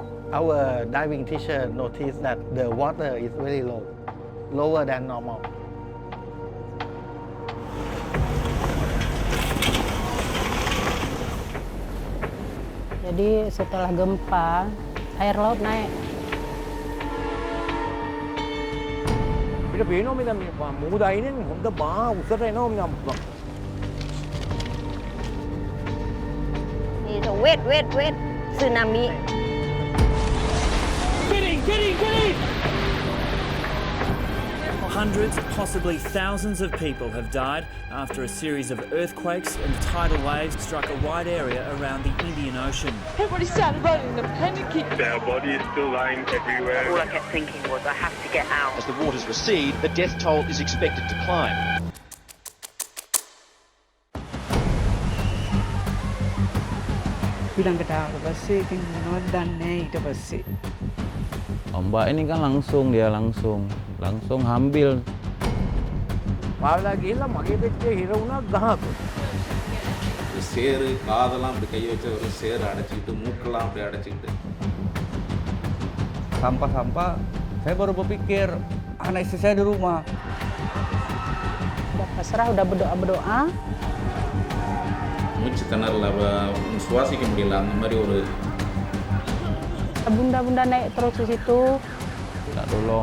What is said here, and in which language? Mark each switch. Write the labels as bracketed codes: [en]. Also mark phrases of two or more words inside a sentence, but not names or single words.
[en] Our diving teacher noticed that the water is very low, lower than normal. [id] Jadi setelah gempa, air laut naik. [en] It's a wet tsunami. Get in! Hundreds, possibly thousands of people have died after a series of earthquakes and tidal waves struck a wide area around the Indian Ocean. Everybody started running and panicking. Their body is still lying everywhere. All I kept thinking was, I have to get out. As the waters recede, the death toll is expected to climb. [id] Ombak ini kan langsung ambil. [ta] சேறு காதெல்லாம் அப்படி கை வச்ச ஒரு சேறு அடைச்சிக்கிட்டு மூக்கெல்லாம் அப்படி அடைச்சிக்கிட்டு. [id] Sampah-sampah, saya baru berpikir anak istri saya di rumah. Udah pasrah, udah berdoa-berdoa. [ta] மூச்சு திணறல, சுவாசிக்க முடியல, அந்த மாதிரி ஒரு. [id] Bunda-bunda naik terus di situ. Dolong.